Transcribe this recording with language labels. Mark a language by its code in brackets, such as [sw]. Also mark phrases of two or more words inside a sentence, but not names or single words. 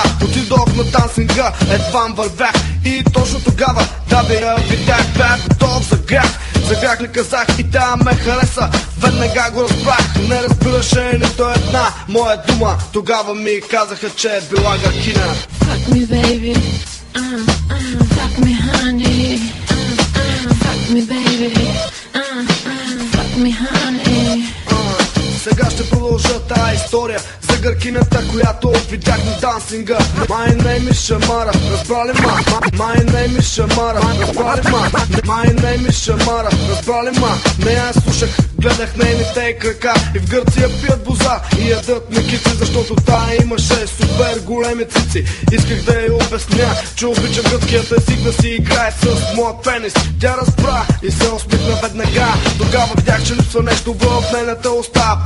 [bg] Отидох на тансинга, едвам вървях и точно тогава да бе я видях, бях готов за грях. За грях ли казах и тя ме хареса, веднага го разбрах. Не разбираше нито една моя дума. Тогава ми казаха, че е била гъркина. [en] Fuck me baby, fuck me honey, fuck me baby, fuck me honey. [bg] Сега ще продължа тая история за гъркината, която видях на дансинга. [en] My name is Шамара, [bg] разбрали ма? [en] My name is Шамара, [bg] разбрали ма? [en] My name is Шамара, [bg] разбрали ма? Не я слушах, гледах нейните крака и в Гърция пият боза и ядат мекици, защото тая имаше супер големи цици. Исках да я обясня, че обичам гръцкият език, да си играе с моя пенис. Тя разбра и се усмихна веднага. Тогава видях, че липсва нещо в нейната уста.